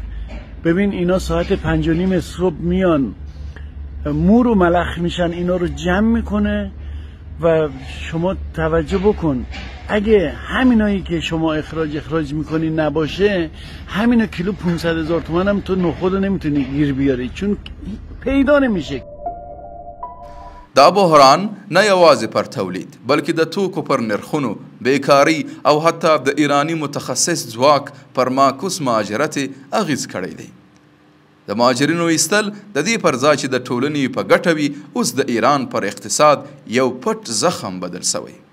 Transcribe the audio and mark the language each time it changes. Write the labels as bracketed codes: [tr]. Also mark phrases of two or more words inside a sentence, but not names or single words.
[fa] ببین اینا ساعت 5:30 صبح میان مور و ملخ میشن، اینا رو جمع میکنه و شما توجه بکن اگه همینایی که شما اخراج میکنی نباشه، همینا کیلو 500,000 تومان هم تو نخود رو نمیتونی گیر بیاری چون پیدا نمیشه. [ps] دا بحران نه یوازې پر تولید بلکې د توکو پر نرخونو بیکاري او حتی د ایرانی متخصص ځواک پر معکوس مهاجرت اغیز کړی دی د مهاجرینو ایستل د دې پر ځای چې د ټولنې په ګټه وي اوس د ایران پر اقتصاد یو پټ زخم بدل سوی